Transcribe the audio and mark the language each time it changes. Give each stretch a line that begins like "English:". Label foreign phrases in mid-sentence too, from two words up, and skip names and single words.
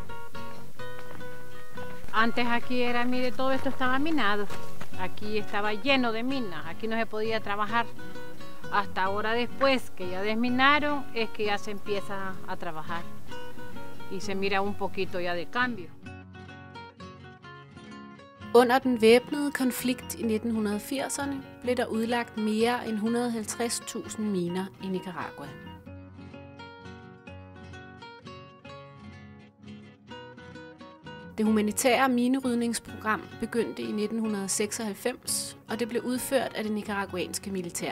Spanish: Antes aquí era, mire, todo esto estaba minado, aquí estaba lleno de minas, aquí no se podía trabajar. Hasta ahora después que ya desminaron es que ya se empieza a trabajar y se mira un poquito ya de cambio.
Danish: Under den væbnede konflikt i 1980'erne blev der udlagt mere end 150.000 miner i Nicaragua. Det humanitære minerydningsprogram begyndte i 1996, og det blev udført af det nicaraguanske militær.